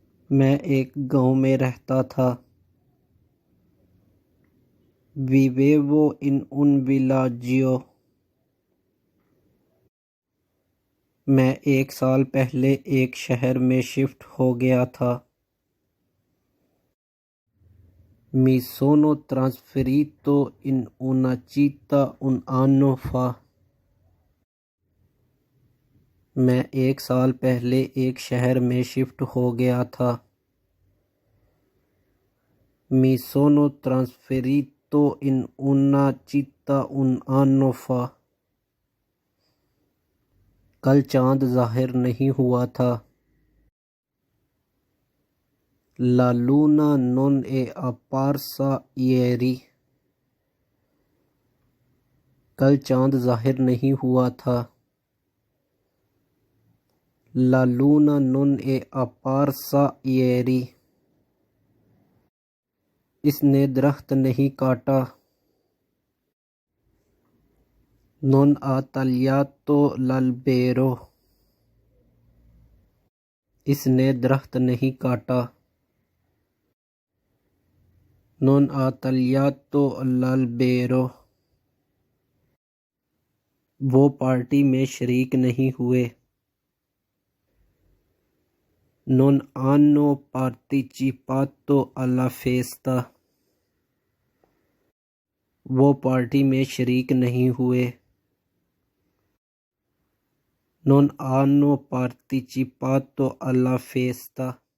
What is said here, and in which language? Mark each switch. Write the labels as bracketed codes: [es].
[ur] میں ایک گاؤں میں رہتا تھا. [it] Vivevo in un villaggio. [ur] میں ایک سال پہلے ایک شہر میں شفٹ ہو گیا تھا. [it] Mi sono trasferito in una città un anno fa. [ur] میں ایک سال پہلے ایک شہر میں شفٹ ہو گیا تھا. [it] Mi sono trasferito in una città un anno fa. [ur] کل چاند ظاہر نہیں ہوا تھا. [it] La luna non è apparsa ieri. [ur] کل چاند ظاہر نہیں ہوا تھا. [it] La luna non è apparsa ieri. [ur] اس نے درخت نہیں کاٹا. [it] Non ha tagliato l'albero. [ur] اس نے درخت نہیں کاٹا. [it] Non ha tagliato l'albero. [ur] وہ پارٹی میں شریک نہیں ہوئے. [it] Non hanno partecipato alla festa. [ur] وہ پارٹی میں شریک نہیں ہوئے. [it] Non hanno partecipato alla festa.